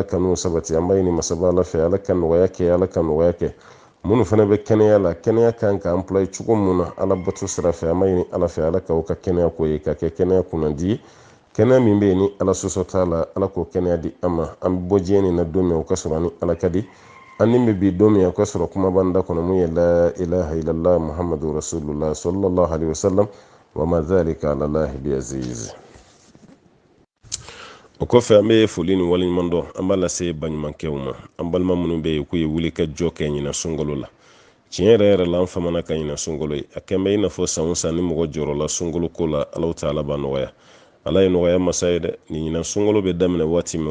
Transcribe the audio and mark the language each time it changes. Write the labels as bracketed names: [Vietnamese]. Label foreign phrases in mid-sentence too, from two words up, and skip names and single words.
[Bambara] ka n'o sabati an b'a ɲini masaba ala fɛ ala ka nɔgɔya kɛ ala ka nɔgɔya kɛ minnu fana bɛ kɛnɛya la kɛnɛya kan ka employé cogo min na ala bato sira fɛ an b'a ɲini ala fɛ ala k'aw ka kɛnɛya ko ye ka kɛ kɛnɛya kunnadi ye kɛnɛya min bɛ yen ni ala sɔsɔ t'a la ala k'o kɛnɛya di an ma an bɛ bɔ diɲɛ nin na don min o ka sɔrɔ ani ala ka di an ni bɛ bi don min o ka sɔrɔ kumaba da kɔnɔ mun ye [Arabic] لا إله إلا الله محمد رسول الله صلى الله عليه وسلم وما ذلك على الله بعزيز. [Bambara] O kɔfɛ an bɛ foli ni waleɲuman dɔn an b'a lase baɲumankɛw ma an balima minnu bɛ yen k'u ye wuli ka jɔ kɛ ɲina sunkalo la tiɲɛ yɛrɛ yɛrɛ la an famana ka ɲina sunkalo ye a kɛn bɛ i n'a fɔ san o san ni mɔgɔ jɔrɔ la sunkalo ko la [Arabic] الله تعالى [Bambara] b'a nɔgɔya ala ye nɔgɔya masa ye dɛ ni ɲina sunkalo bɛ daminɛ waati min o